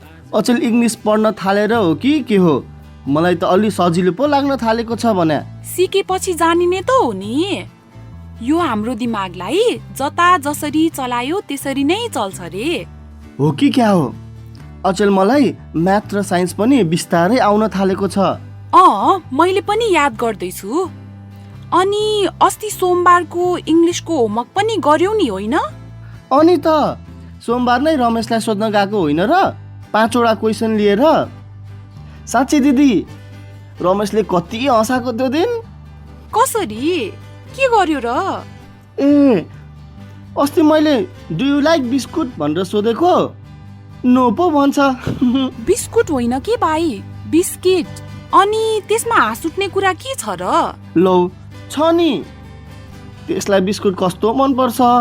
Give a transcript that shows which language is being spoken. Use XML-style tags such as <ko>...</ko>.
<ne>अचेल इङ्ग्लिस पढ्न थालेर हो कि के हो? मलाई त अलि सजिलो पो लाग्न थालेको छ भने। सिकेपछि जानिने त हो नि। यो हाम्रो दिमागलाई जता जसरी चलायो त्यसरी नै चल्छ रे। हो कि क्या हो? अचेल मलाई म्याथ र साइन्स पनि बिस्तारै आउन थालेको छ। मैले पनि याद गर्दैछु। अनि अस्ति सोमबारको इङ्ग्लिसको होमवर्क पनि गर्यौ नि, होइन? अनि त सोमबार नै रमेशलाई सोध्न गएको होइन र 5 वटा क्वेसन लिएर। साँच्चै दिदी, रमेशले कति हँसाएको त्यो दिन। कसरी? के गर्यो र? अस्ति मैले</ne> <en>do you like biscuit</en> <ne>भनेर सोधेको, नो पो भन्छ। बिस्कुट होइन के भाइ, बिस्किट। अनि त्यसमा हाँस उठ्ने कुरा के छ र? लौ छ नि, त्यसलाई बिस्कुट कस्तो मन पर्छ।</ne>